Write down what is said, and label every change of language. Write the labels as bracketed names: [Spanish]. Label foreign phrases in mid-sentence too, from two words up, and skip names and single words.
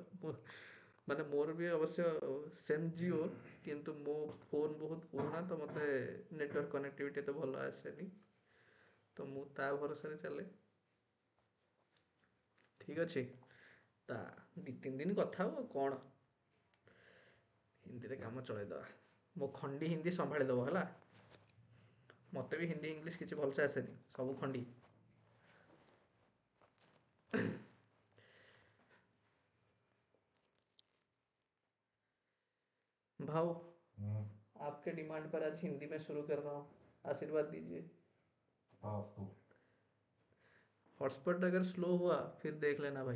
[Odia] ମାନେ ମୋର ବି ଅବଶ୍ୟ ସେମ୍ ଜିଓ, କିନ୍ତୁ ମୋ ଫୋନ୍ ବହୁତ ପୁରୁଣା ତ ମୋତେ [English] network connectivity [Odia] ଏତେ ଭଲ ଆସେନି, ତ ମୁଁ ତା ଭରସାରେ ଚାଲେ। ଠିକ୍ ଅଛି, ତା 2-3 ଦିନ କଥା ହବ ଆଉ କ'ଣ, ହିନ୍ଦୀରେ କାମ ଚଳେଇଦବା। ମୋ ଖଣ୍ଡି ହିନ୍ଦୀ ସମ୍ଭାଳି ଦବ ହେଲା। ମୋତେ ବି ହିନ୍ଦୀ ଇଂଲିଶ କିଛି ଭଲସେ ଆସେନି, ସବୁ ଖଣ୍ଡି। [Hindi] भाव, आपके डिमांड पर आज हिंदी में शुरू कर रहा हूँ, आशीर्वाद दीजिए। हॉटस्पॉट अगर स्लो हुआ फिर देख लेना भाई,